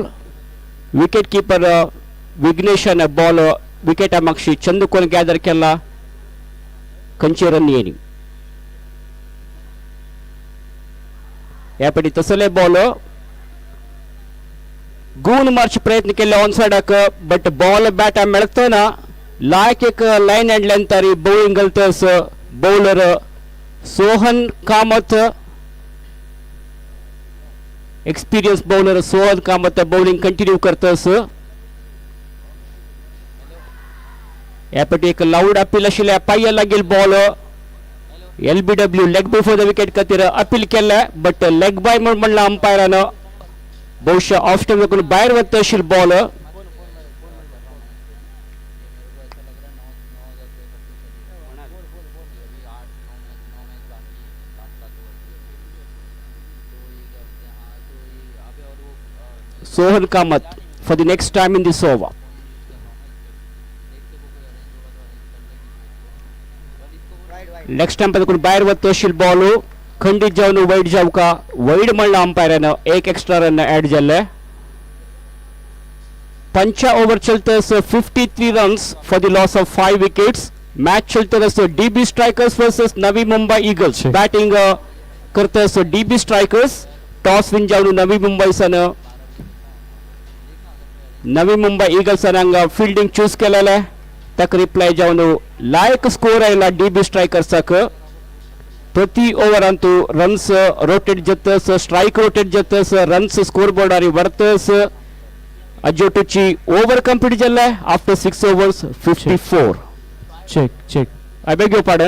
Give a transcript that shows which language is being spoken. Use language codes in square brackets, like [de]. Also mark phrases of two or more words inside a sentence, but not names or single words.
[en] wicket keeper [kok] विघ्नेशन बॉल विकेटा मागशी चंदुकोन गॅदर केला. खंयचे रन येणी यापैकी तसले बॉल गून मारचे प्रयत्न केले [en] on side but ball bat [kok] मेळतना लायक एक [en] line and length [kok] तारी बॉलिंग घालतस. बॉलर सोहन कामत [en] experience bowler [kok] सोहन कामत [en] bowling continue [kok] करतस. यापैकी एक [en] loud appeal [kok] आशिल्ल्या पायया लागील बॉल [en] LBW leg before the wicket [kok] खातीर अपील केले [en] but leg bye [kok] म्हणला अंपायरान. बहुशा [en] off stump [kok] लागून भायर वता आशिल्लो बॉल. [en] सोहन कामत for the next time in this over. leg stump [kok] भायर वता आशिल्लो बॉल खंडीत जावन वाईड जाऊ का वाईड म्हणला अंपायरान. 1 [en] extra run add [kok] जाल्ले. [en] 5 ओवर चलते 53 runs for the loss of 5 wickets. [kok] मैच चलते DB स्ट्राइकर्स वर्सेस नवी मुंबई ईगल्स. बैटिंग करते DB स्ट्राइकर्स. [en] toss win [kok] जावन नवी मुंबई ईगल्स हांगा [en] fielding choose [kok] केलेले. ताका रिप्लाय जावन लायक स्कोर आयला DB स्ट्राइकर्साक. प्रति ओवरांत [en] runs rotate [kok] जातस [en] strike rotate [kok] जातस [en] runs score [kok] बोर्डार वर्तस. अजोटुची [en] over complete [kok] जाल्ले [en] after 6 overs 54. check I beg your pardon.